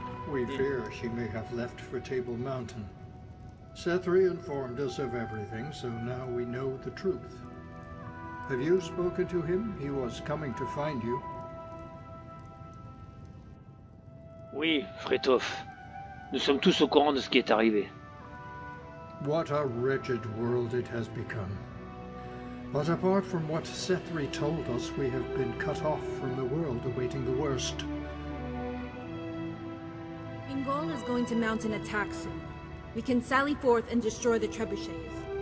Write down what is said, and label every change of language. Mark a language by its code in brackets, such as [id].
[en] We fear she may have left for Table Mountain. Sethri informed us of everything, so now we know the truth. Have you spoken to him? He was coming to find you. [fr] Oui, Frétoff. Nous sommes tous au courant de ce qui est arrivé. [en] What a wretched world it has become. But apart from what Sethri told us, we have been cut off from the world awaiting the worst. Ingol is going to mount an attack soon. We can sally forth and destroy the trebuchets.